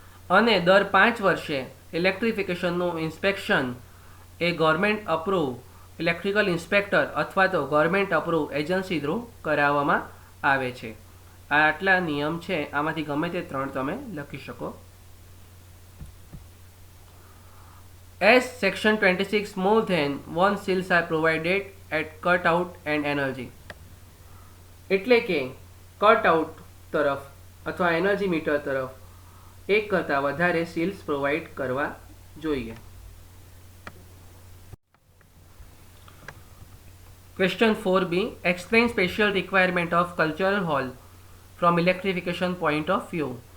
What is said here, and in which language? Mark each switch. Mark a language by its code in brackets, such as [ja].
[gu] અને દર 5 વર્ષે ઇલેક્ટ્રિફિકેશનનું ઇન્સ્પેક્શન એ ગવર્મેન્ટ અપ્રૂવ ઇલેક્ટ્રિકલ ઇન્સ્પેક્ટર અથવા તો ગવર્મેન્ટ અપ્રૂવ એજન્સી થ્રુ કરાવવામાં આવે છે. આ આટલા નિયમ છે, આમાંથી ગમે તે 3 તમે લખી શકો. [en] As section 26 more than one seals are provided at cut out and energy. [gu] એટલે કે કટ આઉટ તરફ અથવા એનર્જી મીટર તરફ એક કરતાં વધારે સીલ્સ પ્રોવાઈડ કરવા જોઈએ. [en] Question 4B. Explain special requirement of cultural hall from electrification point of view.